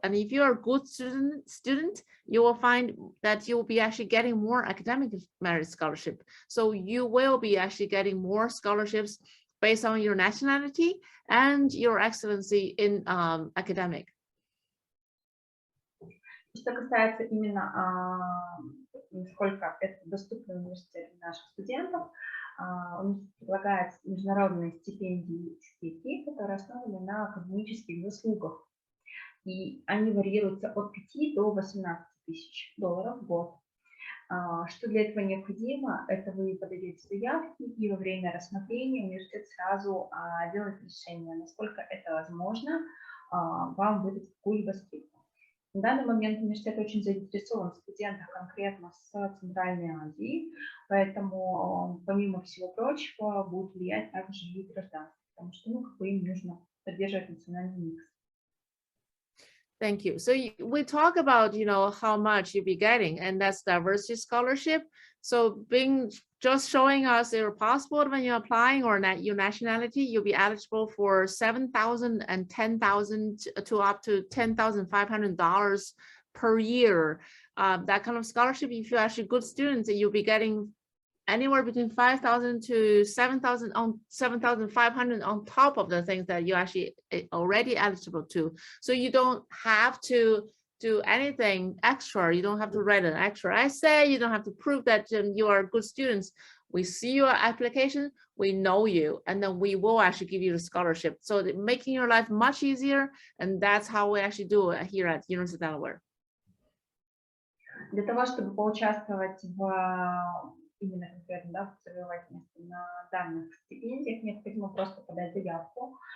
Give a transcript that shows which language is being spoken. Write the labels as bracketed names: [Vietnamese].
[English] And if you're a good student, you will find that you will be actually getting more academic merit scholarship. So you will be actually getting more scholarships based on your nationality and your excellency in academic. [Russian] Что касается именно насколько это доступно университет для наших студентов, он предлагает международные стипендии, которые основаны на академических заслугах. И они варьируются от 5 до 18 тысяч долларов в год. Что для этого необходимо? Это вы подаете заявки, и во время рассмотрения университет сразу делает решение, насколько это возможно вам выдать какую-либо скидку. На данный момент университет очень заинтересован в студентах конкретно с Центральной Азии, поэтому помимо всего прочего будет влиять также и гражданство, потому что им нужно поддерживать национальный микс. [English] Thank you. So we talk about, you know, how much you'll be getting, and that's diversity scholarship. So just showing us your passport when you're applying or your nationality, you'll be eligible for $7,000 and $10,000 to up to $10,500 per year. That kind of scholarship, if you're actually good students, you'll be getting anywhere between $5,000 to $7,500 on top of the things that you actually already eligible to. So you don't have to do anything extra. You don't have to write an extra essay. You don't have to prove that you are good students. We see your application, we know you, and then we will actually give you the scholarship. So making your life much easier, and that's how we actually do it here at University of Delaware. [Russian] Для того, чтобы поучаствовать именно конкретно, да, в завоевательности на данных стипендиях, необходимо просто подать заявку.